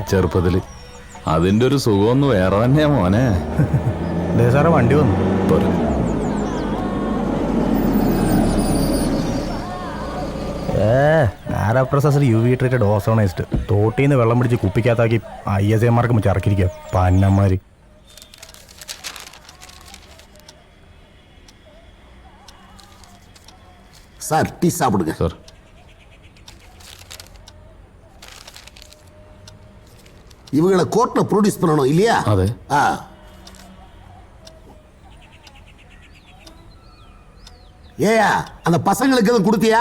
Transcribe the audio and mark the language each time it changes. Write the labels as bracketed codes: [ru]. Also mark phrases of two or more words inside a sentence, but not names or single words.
[ml] ചെറുപ്പത്തില്. അതിന്റെ ഒരു സുഖമൊന്ന് വേറെ തന്നെയാ മോനെ. സാറേ വണ്ടി വന്നു. ആരാ പ്രൊസസർ [en] UV treated ozonised [ml] തോട്ടിന്ന് വെള്ളം പിടിച്ച് കുപ്പിക്കകത്താക്കി ISAമാർക്ക് വെച്ച് ഇറക്കിയിരിക്കുക പന്നന്മാര്. [ta] சார் டீ சாப்பிடுங்க சார். இவங்களை கோர்ட்ல ப்ரொடியூஸ் பண்ணணும் இல்லையா? அதே. ஏயா அந்த பசங்களுக்கு எதுவும் கொடுத்தியா?